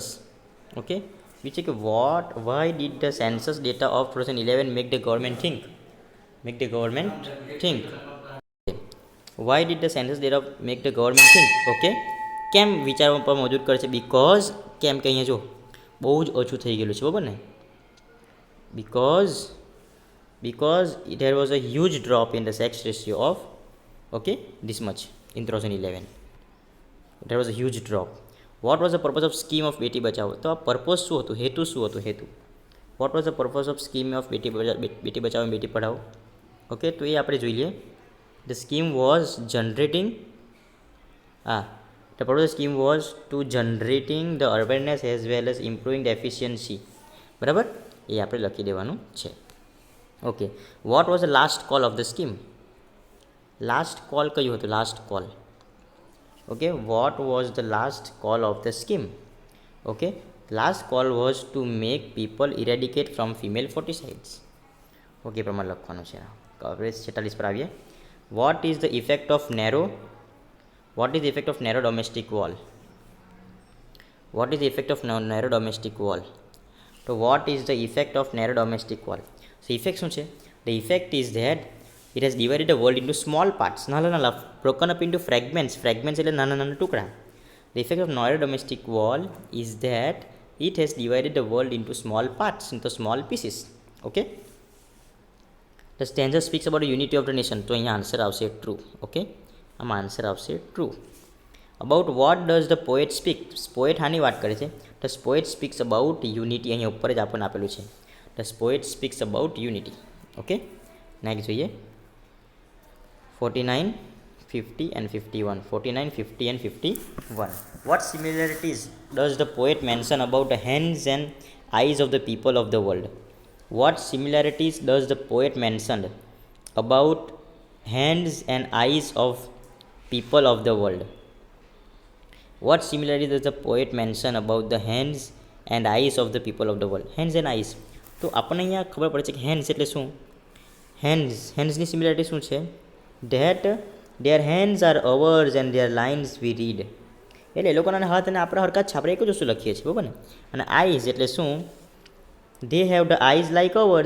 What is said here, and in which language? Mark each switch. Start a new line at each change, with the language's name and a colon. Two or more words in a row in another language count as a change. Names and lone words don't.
English: ઓકે
Gujarati: બીજું છે કે
English: why did the census data of 2011 make the government think. why did the census data make the government think.
Gujarati: ઓકે કેમ વિચારવા પર મજબૂર કરે છે બીકોઝ કેમ કે અહીંયા જો બહુ જ ઓછું થઈ ગયેલું છે. બરાબર ને
English: because there was a huge drop in the sex ratio of this much in 2011. There was a huge drop. What was the purpose of scheme of બેટી બચાવો.
Gujarati: તો આ પર્પઝ શું હતું
English: હેતુ શું હતું what was the purpose of scheme of બેટી બચાવો and બેટી પઢાઓ.
Gujarati: ઓકે તો એ આપણે જોઈ લઈએ.
English: The scheme was generating the purpose of the scheme was to generating the awareness as well as improving the efficiency.
Gujarati: બરાબર એ આપણે લખી દેવાનું છે.
English: ઓકે what was the last call of the scheme. last call
Gujarati: કયું હતું
English: last call. ઓકે what was the last call of the scheme. ઓકે last call was to make people eradicate from female foeticides.
Gujarati: ઓકે પ્રમાણે લખવાનું છે. હવે 46 પર આવીએ.
English: what is the effect of narrow domestic wall. what is the effect of narrow domestic wall. તો what is the effect of narrow domestic wall.
Gujarati: સો ઇફેક્ટ શું છે.
English: the effect is that it has divided the world into small parts.
Gujarati: નાના
English: broken up into fragments
Gujarati: એટલે નાના ટુકડા.
English: The effect of narrow domestic wall is that it has divided the world into small parts, into small pieces. Okay. The stanza speaks about the unity of the nation.
Gujarati: તો અહીંયા આન્સર આવશે ટ્રુ. ઓકે આમાં આન્સર આવશે ટ્રુ.
English: about what does the poet speak.
Gujarati: પોએટ હાની વાત કરે છે.
English: the poet speaks about unity.
Gujarati: અહીંયા ઉપર જ આપણને આપેલું છે.
English: the poet speaks about unity. ઓકે
Gujarati: નેક્સ્ટ જોઈએ
English: 49, 50 and 51. 49, 50 and 51. What similarities does the poet mention about the hands and eyes of the people of the world. What similarities does the poet mention about hands and eyes of people of the world? What similarity does the poet mention about the hands and eyes of the people of the world? Hands and eyes.
Gujarati: તો આપણને અહીંયા ખબર પડે છે કે હેન્ડ્સ એટલે શું? હેન્ડ્સની સિમિલારિટી શું છે?
English: that their hands are ours and their lines we read.
Gujarati: એટલે એ લોકોના હાથ અને આપણા હરકત છે, આપણે એક જ વસ્તુ લખીએ છીએ, બરાબર ને? અને આઈઝ એટલે શું?
English: they have the eyes like ours.